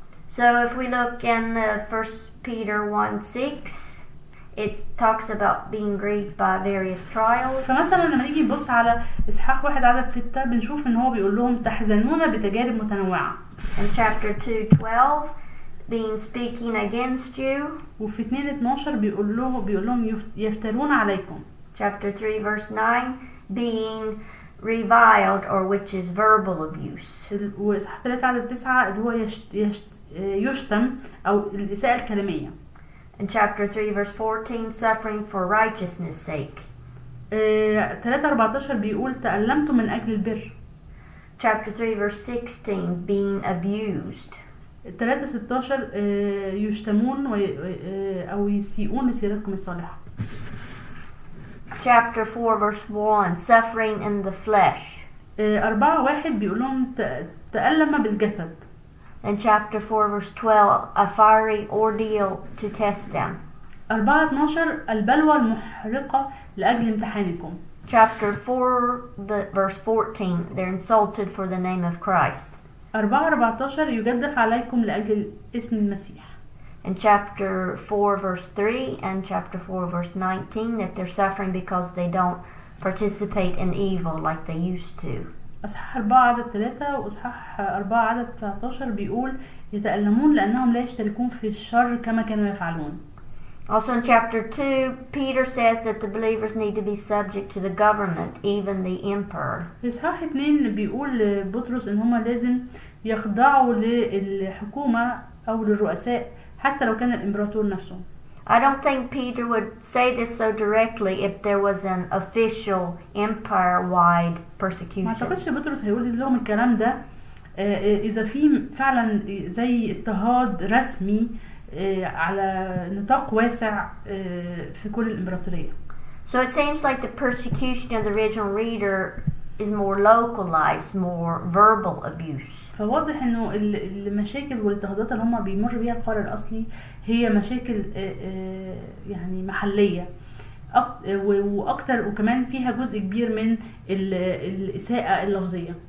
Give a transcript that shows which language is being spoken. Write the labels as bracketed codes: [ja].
[en] So if we look in 1 Peter 1:6, it talks about being grieved by various trials. [ar] فمثلا لما نيجي نبص على إصحاح 1:6 بنشوف إن هو بيقول لهم تحزنون بتجارب متنوعة. [en] In chapter 2:12, being speaking against you. [ar] وفي 2:12 بيقول لهم يفترون عليكم. [en] Chapter 3:9, being reviled, or which is verbal abuse. [ar] وإصحاح 3:9 اللي هو يشتم أو الإساءة الكلامية. [en] In chapter 3:14, suffering for righteousness' sake. [ar] 3:14 بيقول تألمتم من أجل البر. [en] Chapter 3:16, being abused. [ar] 3:16 يشتمون أو يسيئون لسيرتكم الصالحة. [en] Chapter 4:1, suffering in the flesh. [ar] 4:1 بيقول لهم تألم بالجسد. [en] In chapter 4 verse 12, a fiery ordeal to test them. [ar] 4:12 البلوى المحرقة لأجل امتحانكم. [en] Chapter 4 verse 14, they're insulted for the name of Christ. [ar] 4:14 يجدف عليكم لأجل اسم المسيح. [en] In chapter 4 verse 3 and chapter 4 verse 19, that they're suffering because they don't participate in evil like they used to. [ar] أصحاح 4:3 وأصحاح 4:19 بيقول يتألمون لأنهم لا يشتركون في الشر كما كانوا يفعلون. [en] Also in chapter 2, Peter says that the believers need to be subject to the government, even the emperor. [ar] في إصحاح 2 بيقول بطرس إن هما لازم يخضعوا للحكومة أو للرؤساء حتى لو كان الإمبراطور نفسه. [en] I don't think Peter would say this so directly if there was an official empire-wide persecution. [ar] ما اعتقدش بطرس هيقول لهم الكلام ده إذا في فعلا زي اضطهاد رسمي على نطاق واسع في كل الإمبراطورية. [en] So it seems like the persecution of the original reader is more localized, more verbal abuse. [ar] فواضح انه المشاكل والاضطهادات اللي هم بيمر بيها القارئ الاصلي هي مشاكل يعني محليه واكتر، وكمان فيها جزء كبير من الاساءه اللفظيه.